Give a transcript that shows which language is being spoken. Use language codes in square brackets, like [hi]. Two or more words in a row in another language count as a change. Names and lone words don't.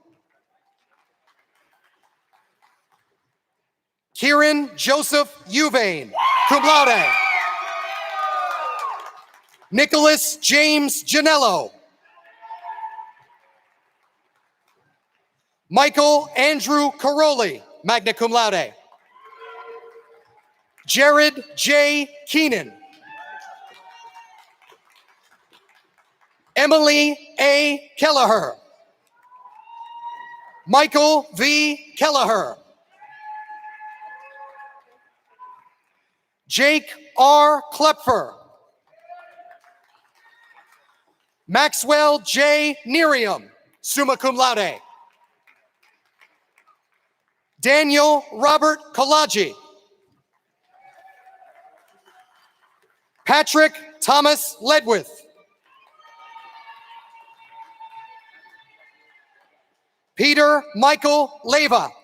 [en] Kieran Joseph Uvain, [la] cum laude. [en] Nicholas James Janello. Michael Andrew Caroli, [la] magna cum laude. [en] Jared J. Keenan. Emily A. Kelleher. Michael V. Kelleher. Jake R. Klepfer. Maxwell J. Nerium, [la] summa cum laude. [en] Daniel Robert Kalaji. Patrick Thomas Ledwith. Peter Michael Leva.